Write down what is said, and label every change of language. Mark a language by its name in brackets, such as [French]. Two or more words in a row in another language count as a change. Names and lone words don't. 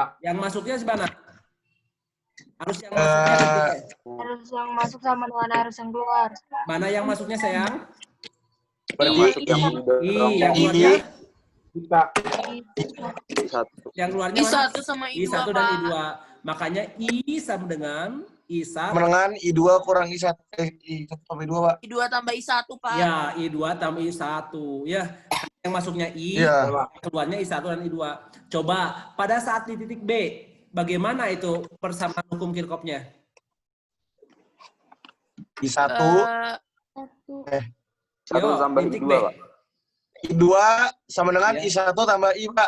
[Indonesian] Yang masuknya mana? Arus yang masuknya Harus yang masuk sama dengan arus yang keluar. mana yang masuknya sayang? I. Yang keluarnya? Kita. Yang keluarnya mana? I1 sama I2, I1 dan Pak. I2. Makanya I sama dengan I1. Menengan I2 kurang I1. I1 sampai 2, Pak. I2 tambah I1, Pak. Ya, I2 tambah I1. Ya, yang masuknya I, keluarnya I1 dan I2. Coba pada saat di titik B, bagaimana itu persamaan hukum Kirchhoff-nya? I1. Yo, titik B. I2 sama dengan I1 tambah I, Pak.